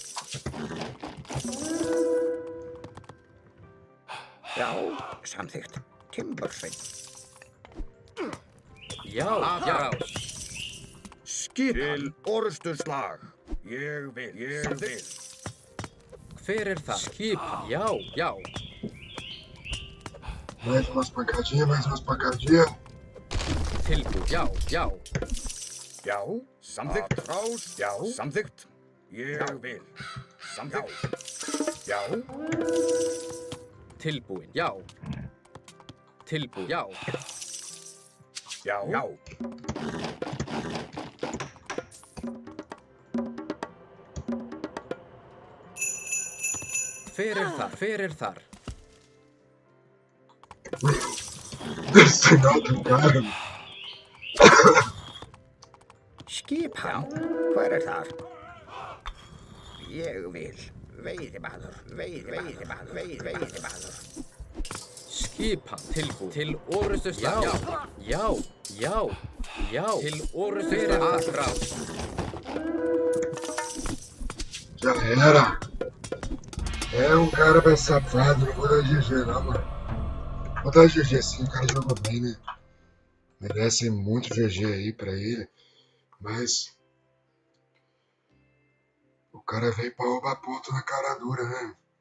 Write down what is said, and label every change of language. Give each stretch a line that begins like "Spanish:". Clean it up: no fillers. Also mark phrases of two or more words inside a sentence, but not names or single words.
Icelandic: Já, samþykkt. Timbursveinn. Já, atrás. Skip til orustuslag. Ég vil. Hver það? Skipan. Já, já.
Portuguese: Mais umas pancadinhas.
Icelandic: Tilbúin. Já, já. Já, samþykkt. Atrás. Já, samþykkt. Ég vil. Samþykkt. Já. Tilbúin. Já. Tilbúin. Já. Já. Já. Hver þar?
Portuguese: Desse outro cara.
Icelandic: Skipan. Hver þar? Ég vil. Veiðimaður. Skipan. Tilbúin. Til orustuslag. Já. Til orustuslag. Atrás.
Portuguese: Já era. É um cara bem safado, não vou dar GG não, mano. Vou dar GG sim, o cara jogou bem, né? Merece muito GG aí pra ele. Mas o cara veio pra roubar ponto na cara dura, né?